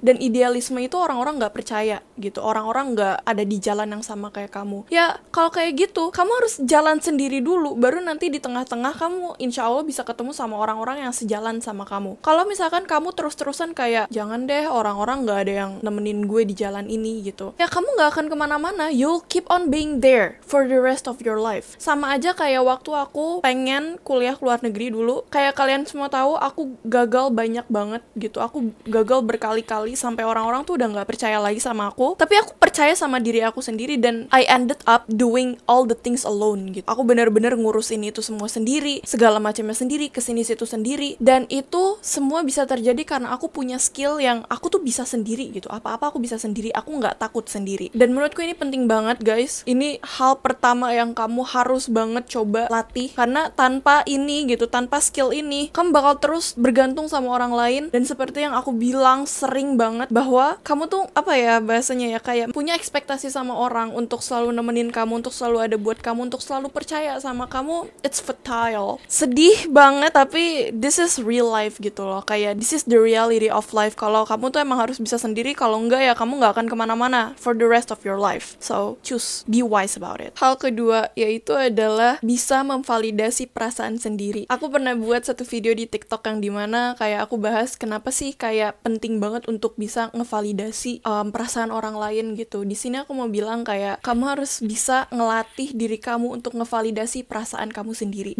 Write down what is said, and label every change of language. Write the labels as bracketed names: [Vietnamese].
[Indonesian] Dan idealisme itu orang-orang nggak percaya gitu, orang-orang nggak ada di jalan yang sama kayak kamu. Ya kalau kayak gitu, kamu harus jalan sendiri dulu, baru nanti di tengah-tengah kamu insya Allah bisa ketemu sama orang-orang yang sejalan sama kamu. Kalau misalkan kamu terus-terusan kayak jangan deh, orang-orang nggak ada yang nemenin gue di jalan ini gitu, ya kamu nggak akan kemana-mana. [English] You'll keep on being there for the rest of your life. [Indonesian] Sama aja kayak waktu aku pengen kuliah ke luar negeri dulu, kayak kalian semua tahu aku gagal banyak banget gitu. Aku gagal berkali-kali sampai orang-orang tuh udah nggak percaya lagi sama aku, tapi aku percaya sama diri aku sendiri, dan [English] I ended up doing all the things alone [Indonesian] gitu. Aku bener-bener ngurusin itu semua sendiri, segala macamnya sendiri, kesini situ sendiri, dan itu semua bisa terjadi karena aku punya skill yang aku tuh bisa sendiri gitu. Apa-apa aku bisa sendiri, aku nggak takut sendiri. Dan menurutku ini penting banget guys. Ini hal pertama yang kamu harus banget coba latih, karena tanpa ini gitu, tanpa skill ini, kamu bakal terus bergantung sama orang lain. Dan seperti yang aku bilang sering banget, bahwa kamu tuh apa ya bahasanya ya, kayak punya ekspektasi sama orang untuk selalu nemenin kamu, untuk selalu ada buat kamu, untuk selalu percaya sama kamu. [English] It's futile, [Indonesian] sedih banget, tapi [English] this is real life [Indonesian] gitu loh. Kayak [English] this is the reality of life. [Indonesian] Kalau kamu tuh emang harus bisa sendiri, kalau enggak ya kamu nggak akan kemana-mana [English] for the rest of your life. So choose, be wise about it. [Indonesian] Hal kedua yaitu adalah bisa memvalidasi perasaan sendiri. Aku pernah buat satu video di TikTok yang dimana kayak aku bahas kenapa sih kayak penting banget untuk bisa ngevalidasi perasaan orang lain gitu. Di sini aku mau bilang kayak kamu harus bisa ngelatih diri kamu untuk ngevalidasi perasaan kamu sendiri.